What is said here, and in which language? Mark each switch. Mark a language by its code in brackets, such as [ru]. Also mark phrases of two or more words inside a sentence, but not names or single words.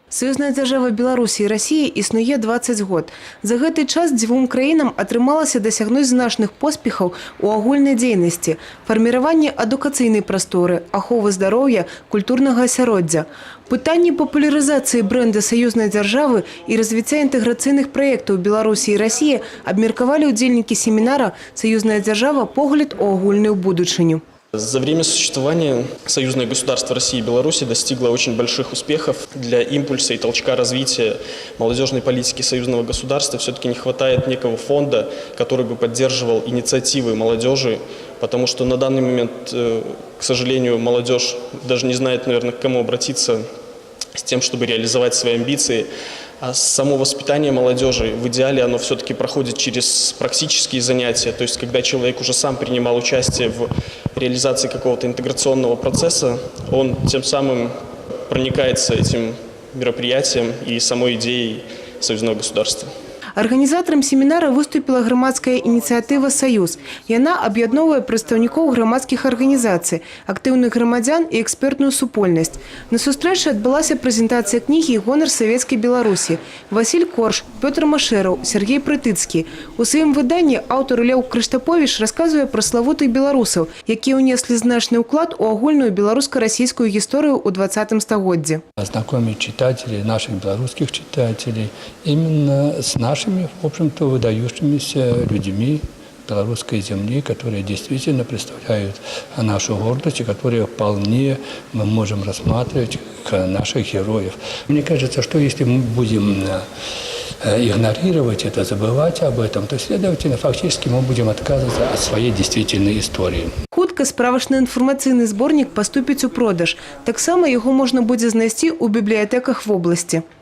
[be] Саюзная дзяржава Беларусі і Расіі існуе 20 год. За гэты час дзвюм краінам атрымалася дасягнуць значных поспехаў у агульнай дзейнасці, фарміраванні адукацыйнай прасторы, аховы здароўя, культурнага асяроддзя. Пытанні папулярызацыі брэнда саюзнай дзяржавы і развіцця інтэграцыйных праектаў Беларусі і Расіі абмеркавалі ўдзельнікі семінара «Саюзная дзяржава. Погляд у агульную будучыню». [ru] За время существования союзное государство России и Беларуси достигло очень больших успехов. Для импульса и толчка развития молодежной политики союзного государства все-таки не хватает некого фонда, который бы поддерживал инициативы молодежи, потому что на данный момент, к сожалению, молодежь даже не знает, наверное, к кому обратиться с тем, чтобы реализовать свои амбиции. А само воспитание молодежи, в идеале, оно все-таки проходит через практические занятия. То есть, когда человек уже сам принимал участие в реализации какого-то интеграционного процесса, он тем самым проникается этим мероприятием и самой идеей союзного государства. [be] Арганізатарам семінара выступила грамадская ініцыятыва «Саюз». Яна аб'ядноўвае прадстаўнікоў грамадскіх арганізацый, актыўных грамадзян і экспертную супольнасць. На сустрэчы адбылася прэзентацыя кнігі «Гонар савецкай Беларусі». Васіль Корж, Пётр Машэраў, Сергей Прытыцкі. У сваім выданні аўтар Леў Крыштаповіч расказвае пра славутых беларусаў, якія ўнеслі значны ўклад у агульную беларуска-расійскую гісторыю ў 20 стагоддзі. [ru] Ознакомить читателей, наших белорусских читателей, именно с нашими, в общем-то, выдающимися людьми белорусской земли, которые действительно представляют нашу гордость и которые вполне мы можем рассматривать как наших героев. Мне кажется, что если мы будем игнорировать это, забывать об этом, то, следовательно, фактически мы будем отказываться от своей действительной истории. [be] Хутка справачна-інфармацыйны зборнік паступіць у продаж. Таксама яго можна будзе знайсці ў бібліятэках вобласці.